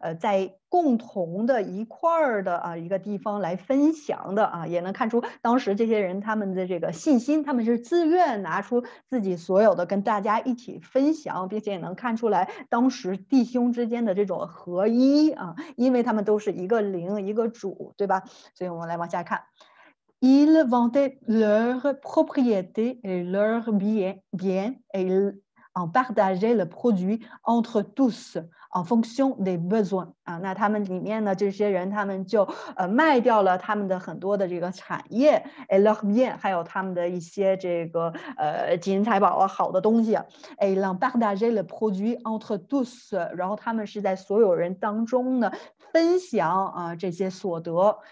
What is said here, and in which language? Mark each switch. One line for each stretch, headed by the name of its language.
Chinese: 在共同的一块儿的一个地方来分享的啊，也能看出当时这些人他们的这个信心，他们是自愿拿出自己所有的跟大家一起分享，并且也能看出来当时弟兄之间的这种合一啊，因为他们都是一个灵一个主，对吧？所以我们来往下看。
French: Ils vendaient leurs propriétés et leurs biens et en partager le produit entre tous en fonction des besoins 啊。
Chinese: 那他们里面呢，这些人他们就卖掉了他们的很多的这个产业
French: et leurs biens
Chinese: 还有他们的一些这个金银财宝啊，好的东西啊。
French: et l'en partager le produit entre tous，
Chinese: 然后他们是在所有人当中呢分享啊这些所得。